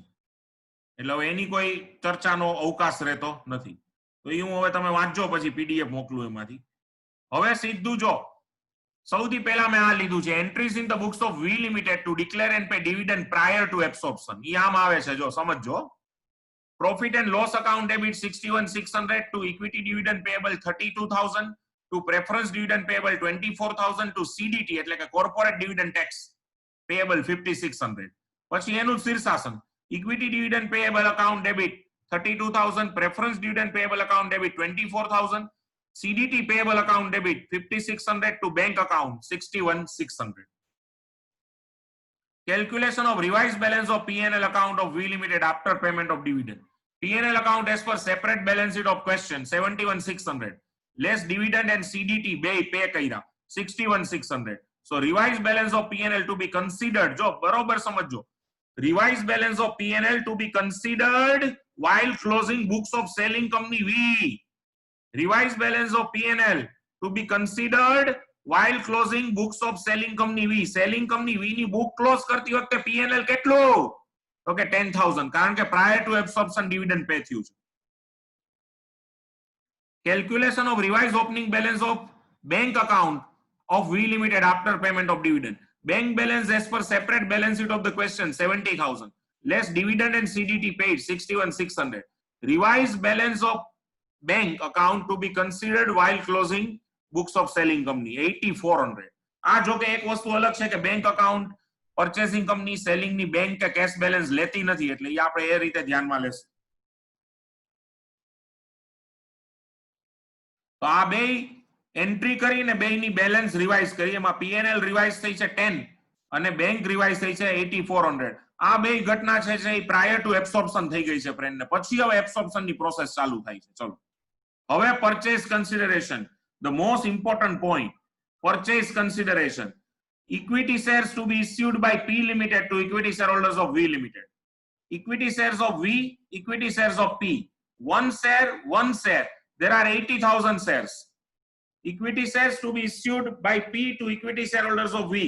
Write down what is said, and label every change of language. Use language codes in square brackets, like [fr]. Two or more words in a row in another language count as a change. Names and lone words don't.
[gu] એટલે હવે એની કોઈ ચર્ચાનો અવકાશ રહેતો નથી. તો એ હું હવે તમે વાંચજો પછી પીડીએફ મોકલું એમાંથી. હવે સીધું જો સૌથી પહેલા મેં આ લીધું છે [en] entries in the books of V limited to declare and pay dividend prior to absorption. [gu] ઈ આમ આવે છે જો સમજજો. [en] Profit and loss account debit 61,600 to equity dividend payable 32,000 to preference dividend payable 24,000 to CDT [gu] એટલે કે [en] corporate dividend tax payable 5,600. [gu] પછી એનું શીર્ષાસન [en] equity dividend payable account debit 32,000, preference dividend payable account debit 24,000, CDT payable account debit 5,600 to bank account 61,600. Calculation of revised balance of P&L account of V Limited after payment of dividend. P&L account as per separate balance sheet of question 71,600 less dividend and CDT બે pay કર્યા 61,600. So revised balance of P&L to be considered, [gu] જો બરોબર સમજો, [en] revised balance of P&L to be considered while closing books of selling company V. Revised balance of P&L to be considered while closing books of selling company V. Selling company V [gu] ની [en] book close [gu] કરતી વખતે P&L કેટલું? તો કે 10,000 કારણ કે [en] prior to absorption dividend pay [gu] થયું છે. [en] Calculation of revised opening balance of bank account of V Limited after payment of dividend. Bank balance as per separate balance sheet of the question 70,000 less dividend and CDT paid 61,600. Revised balance of bank account to be considered while closing books of selling company 8,400. [gu] આ જો કે એક વસ્તુ અલગ છે કે [en] bank account purchasing company selling [gu] ની બેંક કે કેશ બેલેન્સ લેતી નથી એટલે એ આપણે એ રીતે ધ્યાનમાં લેશું. તો આ બે એન્ટ્રી કરીને બેની બેલેન્સ રિવાઇઝ કરી એમાં P&L રિવાઇઝ થઈ છે 10 અને [en] bank revise [gu] થઈ છે 8,400. આ બે ઘટના છે એ [en] prior to absorption [gu] થઈ ગઈ છે ફ્રેન્ડ ને પછી હવે એબ્સોર્પ્શન ની પ્રોસેસ ચાલુ થાય છે. ચલો હવે [en] purchase consideration, the most important point, purchase consideration. Equity shares to be issued by P Limited to equity shareholders of V Limited. Equity shares of V, equity shares of P. One share. There are 80,000 shares. Equity shares to be issued by P to equity shareholders of V.